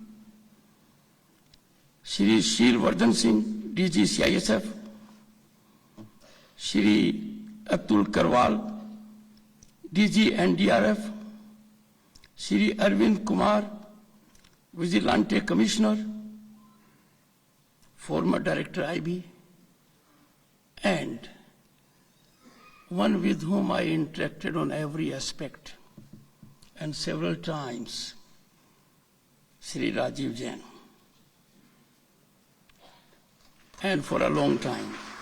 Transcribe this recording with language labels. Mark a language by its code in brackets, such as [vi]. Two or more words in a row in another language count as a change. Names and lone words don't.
[en] Shri Shir Vardhan Singh, DG CISF, Shri Atul Karwal, DG NDRF, Shri Arvind Kumar, Vigilante Commissioner, former Director IB, and one with whom I interacted on every aspect and several times, Shri Rajiv Jain. And for a long time.